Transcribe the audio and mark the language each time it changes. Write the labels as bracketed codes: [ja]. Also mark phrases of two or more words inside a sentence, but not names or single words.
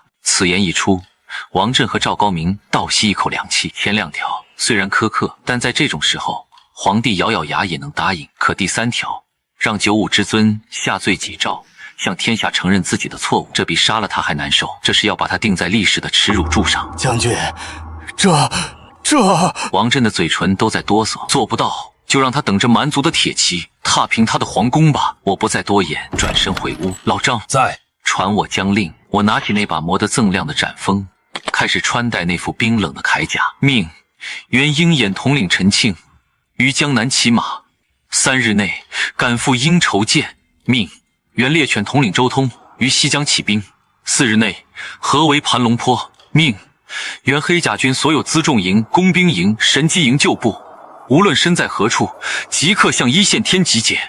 [zh] 此言一出，王震和趙高明倒吸一口涼氣。前2條雖然苛刻，但在這種時候，皇帝咬咬牙也能答應。可第3條，讓95之尊下罪己詔，向天下承認自己的錯誤，這比殺了他還難受。這是要把他釘在歷史的恥辱柱上。將軍，這…… 王震的嘴唇都在哆嗦。做不到，就讓他等着蠻族的鐵騎踏平他的皇宮吧。我不再多言，轉身回屋。老張在，傳我將令。我拿起那把磨得锃亮的斬鋒，開始穿戴那副冰冷的鎧甲。命原鷹眼統領陳慶於江南騎馬，3日內趕赴應酬見。命原獵犬統領周通於西江起兵，4日內合圍盤龍坡。命原黑甲軍所有輜重營、工兵營、神機營舊部，無論身在何處，即刻向一線天集結。